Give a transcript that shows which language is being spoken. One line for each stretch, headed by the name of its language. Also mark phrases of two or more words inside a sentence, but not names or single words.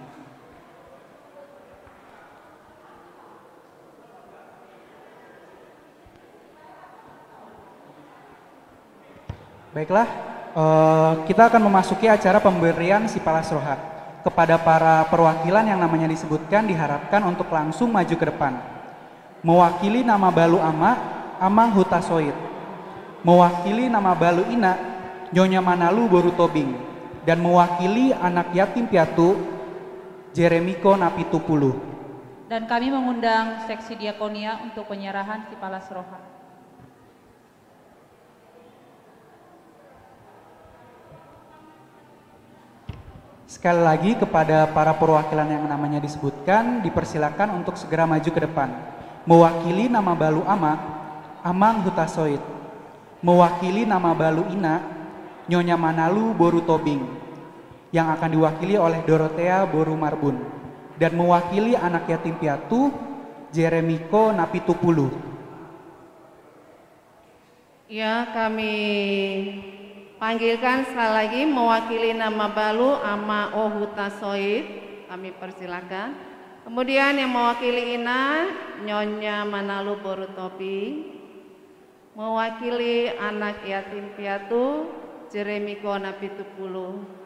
Indonesian: Baiklah, kita akan memasuki acara pemberian Sipalas Roha. Kepada para perwakilan yang namanya disebutkan diharapkan untuk langsung maju ke depan. Mewakili nama Balu Ama, Amang Hutasoid. Mewakili nama Balu Ina, Nyonya Manalu Boru Tobing. Dan mewakili anak yatim piatu, Jeremiko Napitupulu. Dan kami mengundang seksi diakonia untuk penyerahan Sipalas Roha. Sekali lagi kepada para perwakilan yang namanya disebutkan dipersilakan untuk segera maju ke depan. Mewakili nama Balu Ama, Amang Hutasoid. Mewakili nama Balu Ina, Nyonya Manalu Boru Tobing, yang akan diwakili oleh Dorothea Boru Marbun. Dan mewakili anak yatim piatu, Jeremiko Napitupulu. Ya, kami panggilkan sekali lagi mewakili nama Balu Ama Ohutasoid, kami persilakan. Kemudian yang mewakili Ina, Nyonya Manalu Boru Tobing. Mewakili anak yatim piatu, Jeremiko Napitupulu.